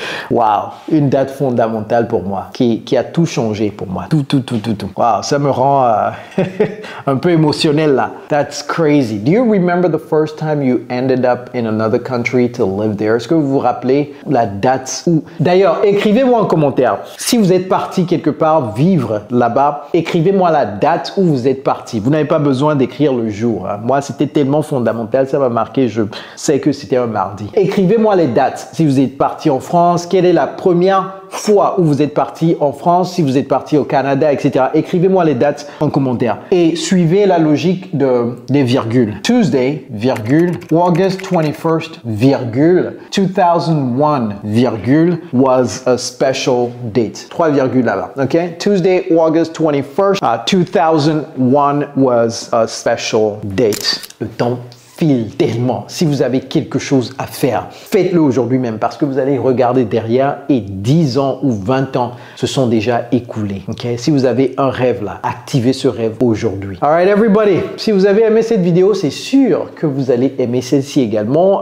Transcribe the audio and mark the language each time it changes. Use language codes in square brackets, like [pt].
[fr] Wow, une date fondamentale pour moi, qui a tout changé pour moi. Tout. Wow, ça me rend un peu émotionnel là. [en] That's crazy. Do you remember the first time you ended up in another country to live there? [fr] Est-ce que vous vous rappelez la date où... D'ailleurs, écrivez-moi en commentaire. Si vous êtes parti quelque part vivre là-bas, écrivez-moi la date où vous êtes parti. Vous n'avez pas besoin d'écrire le jour. Hein. Moi, c'était tellement fondamental, ça m'a marqué. Je sais que c'était un mardi. Écrivez-moi les dates. Si vous êtes parti en France, quelle est la première fois où vous êtes parti en France, si vous êtes parti au Canada, etc. Écrivez-moi les dates en commentaire. Et suivez la logique des virgules. [en] Tuesday, [fr] virgule, [en] August 21st, virgule, 2001, virgule, was a special date. [fr] 3 virgules là-bas, [en] ok? Tuesday, August 21st, 2001 was a special date. [fr] Le temps file tellement. Si vous avez quelque chose à faire, faites-le aujourd'hui même parce que vous allez regarder derrière et 10 ans ou 20 ans se sont déjà écoulés. [en] Okay? [fr] Si vous avez un rêve là, activez ce rêve aujourd'hui. [en] Alright everybody, [fr] si vous avez aimé cette vidéo, c'est sûr que vous allez aimer celle-ci également.